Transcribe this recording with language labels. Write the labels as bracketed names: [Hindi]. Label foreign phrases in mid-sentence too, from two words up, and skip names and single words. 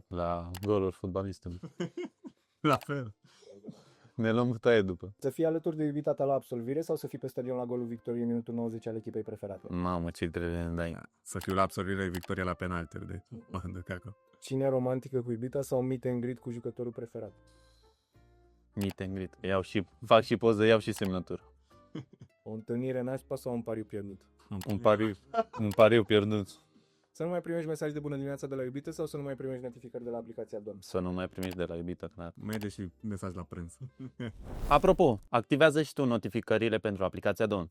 [Romanian] La goluri fotbalistului. La fel. Ne luăm taie după. Să fii alături de iubita ta la absolvire sau să fii pe stadion la golul victoriei în minutul 90 al echipei preferate? Mamă, ce grele ne dai. Să fiu la absorbire victoria la penalti, de mă cacă. Cine romantică cu iubita sau [English] meet and greet [Romanian] cu jucătorul preferat? [English] Meet and greet. [Romanian] Fac și poză, iau și semnătură. O întâlnire nașpa sau un pariu pierdut? Un pariu pierdut. Să nu mai primești mesaj de bună dimineața de la iubită sau să nu mai primești notificări de la aplicația Don? Să nu mai primești de la iubita ta. Merge și mesaj la prânz. Apropo, activează și tu notificările pentru aplicația Don.